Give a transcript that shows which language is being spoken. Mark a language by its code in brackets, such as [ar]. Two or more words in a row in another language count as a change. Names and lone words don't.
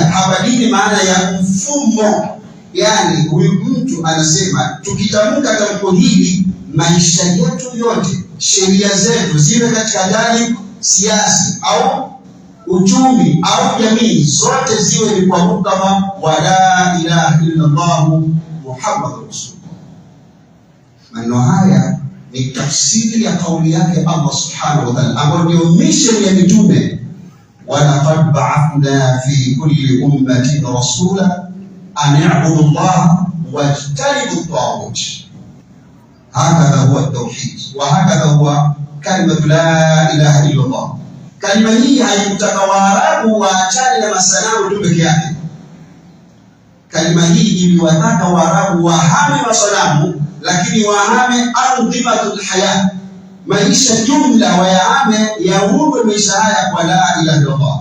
[sw] Hapa dini maana ya mfumo. Yani huyu mtu anasema tukitamka tamko hili, maisha yetu yote, sheria zetu ziwe katika jani siasi au uchumi au jamii, zote ziwe ni kwa muktadha wa [ar] لا إله إلا الله محمد رسول الله. [sw] Maneno haya ni tafsiri ya kauli yake [ar] الله سبحانه وتعالى, [sw] ambayo ndio mission ya mitume. [ar] وَلَقَدْ بَعَثْنَا فِي كُلِّ أُمَّةٍ رَسُولًا أَنِ اعْبُدُوا اللَّهَ وَاجْتَنِبُوا الطَّاغُوتَ. هكذا هو التوحيد وهكذا هو كلمة لا إله إلا الله. [sw] Kalima hii haikutaka Waarabu waachane na masanamu tu peke yake. Kalima hii iliwataka Waarabu wahame masanamu, lakini wahame [ar] أنظمة الحياة, [sw] maisha jumla wayahame, yaunde maisha haya kwa [ar] لا إله إلا الله.